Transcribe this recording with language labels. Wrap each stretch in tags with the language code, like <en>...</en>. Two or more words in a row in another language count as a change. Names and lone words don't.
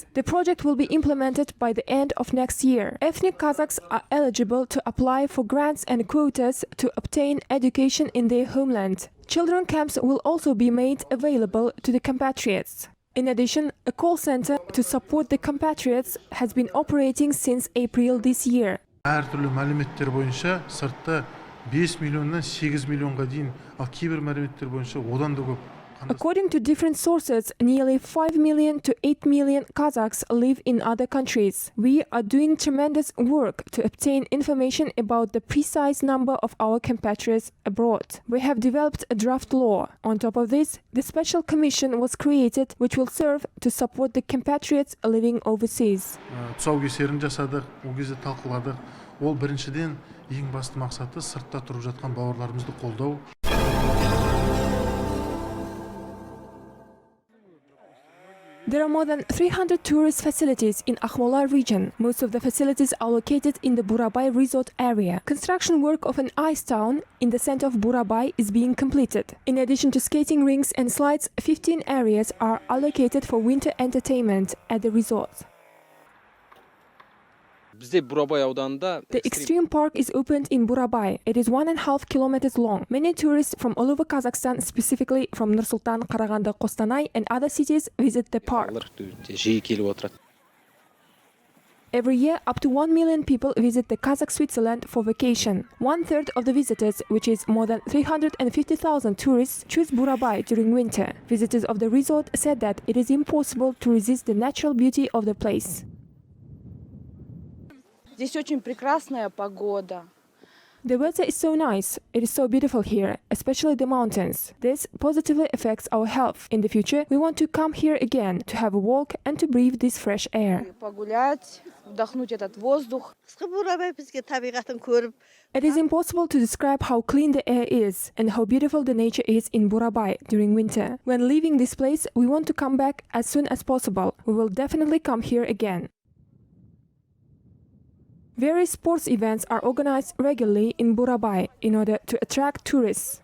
<en>The project will be implemented by the end of next year. Ethnic Kazakhs are eligible to apply for grants and quotas to obtain education in their homeland. Children camps will also be made available to the compatriots. In addition, a call center to support the compatriots has been operating since April this year.</en> <kk>Әртүрлі мәліметтер бойынша сыртта 5 миллионнан 8 миллионға дейін, ал кейбір мәліметтер бойынша одан да көп.</kk> <en>According to different sources, nearly 5 million to 8 million Kazakhs live in other countries. We are doing tremendous work to obtain information about the precise number of our compatriots abroad. We have developed a draft law. On top of this, the special commission was created which will serve to support the compatriots living overseas.</en> <kk>Тұсаукесерін жасадық, ол кезде талқыладық. Ол біріншіден ең басты мақсаты сыртта тұрып жатқан бауырларымызды қолдау.</kk> <en>There are more than 300 tourist facilities in Akhmola region. Most of the facilities are located in the Burabay resort area. Construction work of an ice town in the center of Burabay is being completed. In addition to skating rinks and slides, 15 areas are allocated for winter entertainment at the resort.</en> <kk>Bizde Бурабай ауданында</kk> <en>The extreme park is opened in Burabay. It is 1.5 kilometers long. Many tourists from all over Kazakhstan, specifically from Nur-Sultan, Karaganda, Kostanay, and other cities, visit the park.</en> <kk>жиі келіп отырады.</kk> <en>Every year, up to 1 million people visit the Kazakh Switzerland for vacation. One-third of the visitors, which is more than 350,000 tourists, choose Burabay during winter. Visitors of the resort said that it is impossible to resist the natural beauty of the place.</en> <ru>Здесь очень прекрасная погода.</ru> <en>The weather is so nice. It is so beautiful here, especially the mountains. This positively affects our health. In the future, we want to come here again to have a walk and to breathe this fresh air.</en> <ru>Погулять, вдохнуть этот воздух.</ru> <en>It is impossible to describe how clean the air is and how beautiful the nature is in Burabay during winter. When leaving this place, we want to come back as soon as possible. We will definitely come here again. Various sports events are organized regularly in Burabay in order to attract tourists.</en>